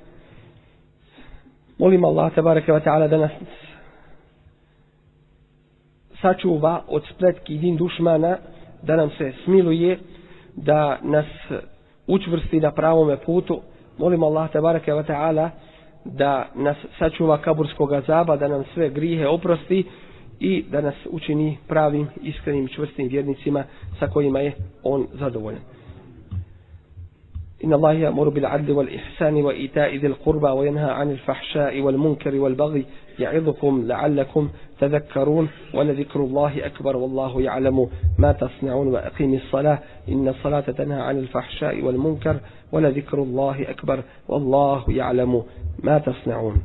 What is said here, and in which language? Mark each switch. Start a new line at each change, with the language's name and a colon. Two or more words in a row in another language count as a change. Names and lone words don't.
Bosnian: Molim Allah
Arabic: تبارك وتعالى
Bosnian: da nas sačuva od spletki din dušmana, da nam se smiluje, da nas učvrsti na pravome putu. Molimo Allah
Arabic: تبارك وتعالى
Bosnian: da nas sačuva kaburskog azaba, da nam sve grijehe oprosti i da nas učini pravim, iskrenim, čvrstim vjernicima sa kojima je on zadovoljan.
Arabic: إن الله يأمر بالعدل والإحسان وإيتاء ذي القربى وينهى عن الفحشاء والمنكر والبغي يعظكم لعلكم تذكرون ولذكر الله أكبر والله يعلم ما تصنعون وأقيم الصلاة إن الصلاة تنهى عن الفحشاء والمنكر ولذكر الله أكبر والله يعلم ما تصنعون.